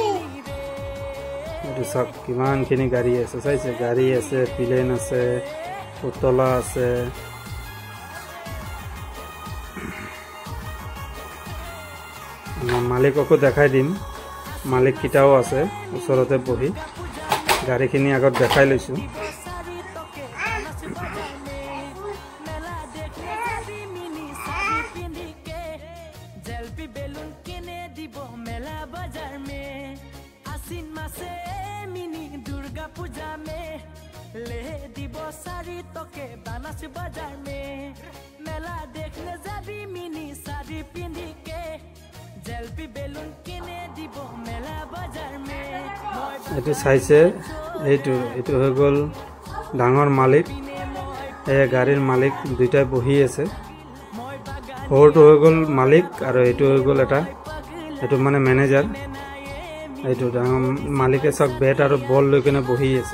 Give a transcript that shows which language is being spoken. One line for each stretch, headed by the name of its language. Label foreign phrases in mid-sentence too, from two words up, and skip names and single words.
Assamese: সব কিমানখিনি গাড়ী আছে চাইছে, গাড়ী আছে, প্লেন আছে, পুতলা আছে। মালিককো দেখাই দিম, মালিক কিটাও আছে ওচৰতে বহি। গাড়ীখিনি আগত দেখাই লৈছোঁ।
Sadri: दुर्गा पूजा में ले दिबो सारी तोके बानास बाजार में मेला देखने जाबी मिनी साड़ी पिंदी के जलपी बेलून किने दिबो मेला बाजार में।
Assamese: एटु চাইছে এইটো হৈ গল ডাঙৰ মালিক, এই গাড়ীৰ মালিক দুইটাই বহি আছে। সৰুটো হৈ গল মালিক আৰু এইটো হৈ গল এইটো মানে মেনেজাৰ। এইটো ডাঙৰ মালিকে সব বেট আৰু বল লৈ কেনে বহি আছে।